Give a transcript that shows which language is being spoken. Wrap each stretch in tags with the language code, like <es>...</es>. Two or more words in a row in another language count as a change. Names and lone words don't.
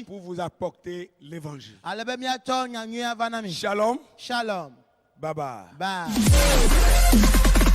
<fr>pour vous apporter l'évangile.</fr> <ee>ale be míatsɔ nyanyuia va na mi</ee> <fr>Shalom.</fr> <ee>shalom</ee> <en>Bye bye.</en> <ee>bye</ee>